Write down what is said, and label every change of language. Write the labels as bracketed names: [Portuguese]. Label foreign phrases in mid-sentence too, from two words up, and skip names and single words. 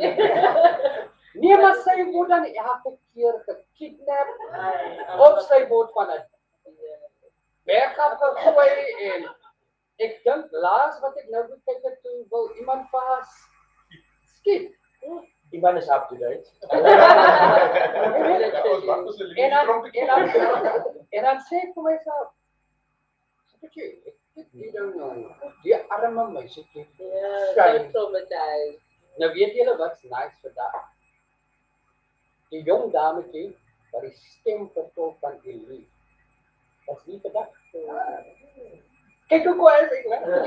[Afrikaans] Nee, maar sy word dan elke keer gekidnap, of sy word van 'n berg af gegooi en ek dink laas wat ek nou gekyk het toe wil iemand vas skiet. Iemand is [English] up to date. [Afrikaans] En dan sê ek vir myself, [English] you don't know, [Afrikaans] die arme meisietjie. [English] So traumatized. [Afrikaans] Nou weet julle wat's nice vandag? Die jong dametjie wat die stem vertolk van Elie. Was nie vandag. Kyk hoe kwaai is ek, né?